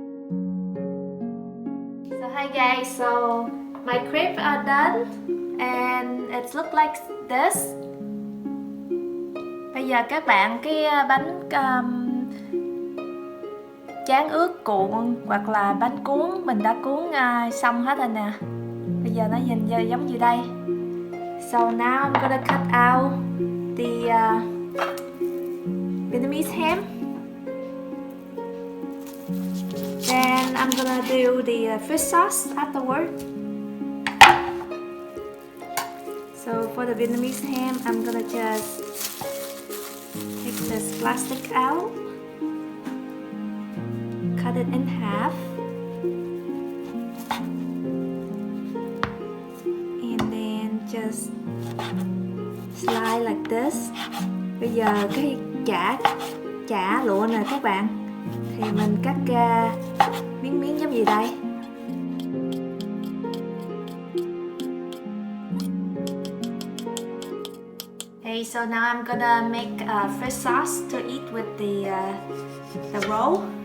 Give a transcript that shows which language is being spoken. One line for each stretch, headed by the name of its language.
English: So hi guys, so my crepe are done and it looks like this.
Vietnamese: Bây giờ các bạn cái bánh tráng ướt cuộn hoặc là bánh cuốn mình đã cuốn xong hết rồi nè. Bây giờ nó nhìn giống như đây.
English: So now I'm gonna cut out the Vietnamese ham. Then I'm gonna do the fish sauce afterward. So for the Vietnamese ham, I'm gonna just take this plastic out, cut it in half, and then just slide like this.
Vietnamese: Bây giờ cái chả lụa nè các bạn, thì mình cắt ra miếng giống gì đây.
English: Okay, so now I'm gonna make a fish sauce to eat with the roll.